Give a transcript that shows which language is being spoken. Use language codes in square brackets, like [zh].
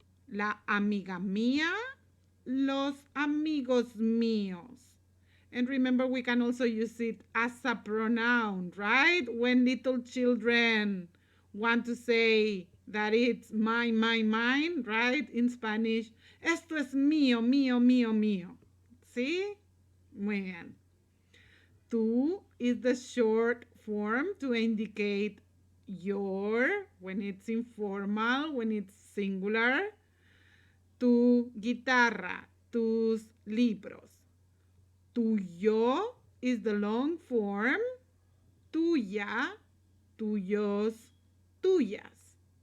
[es] La amiga mía, los amigos míos. [en] And remember, we can also use it as a pronoun, right? When little children want to say that it's mine, mine, right? In Spanish, [es] esto es mío, mío, mío, mío. ¿Sí? Muy bien. [en] Tú is the short form to indicate your, when it's informal, when it's singular. [es] Tu guitarra, tus libros. [en] Tuyo is the long form. Tuya, tuyos, tuyas.